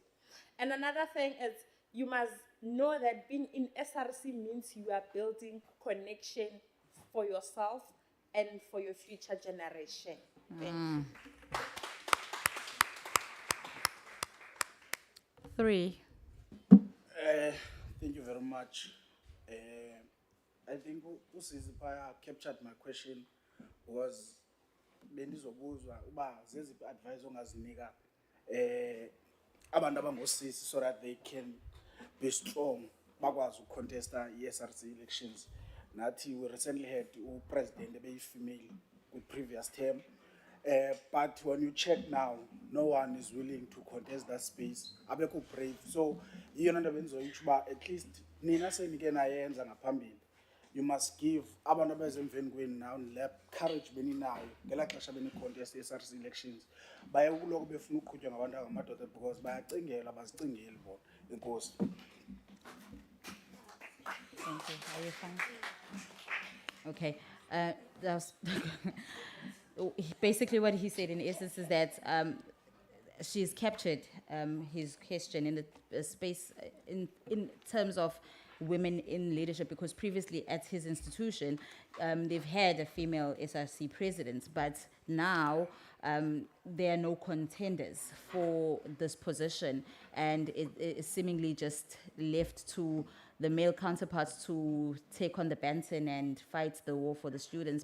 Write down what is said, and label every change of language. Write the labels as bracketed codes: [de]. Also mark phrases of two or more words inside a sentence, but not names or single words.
[en] And another thing is, you must know that being in SRC means you are building connection for yourself and for your future generation. Thank you. 3. Thank you very much. I think Usizipaya captured my question because [xh] bendizobuzwa uba zeziphi advice ongazinika abantu abangosisi [en] so that they can be strong [xh] bakwazi ukucontesta i-SRC [en] elections. Nathi we recently had president ebeyi-female previous term. But when you check now, no one is willing to contest that space. [xh] Abekho brave. [en] So, at least [xh] nina senike nayenza ngaphambili. [en] You must give [xh] abantu abezemveni kwenu now le courage beninayo ngela xesha beni-contest i-SRC elections. Baye kuloko befuna ukuqhutywa ngabantu abangamadoda because bayacingela bazicingeli bona. Enkosi. [en] Thank you. Are you fine? Okay. That's basically what he said in essence is that she's captured his question in the space in terms of women in leadership, because previously at his institution they've had a female SRC president, but now there are no contenders for this position, and it is seemingly just left to the male counterparts to take on the baton and fight the war for the students.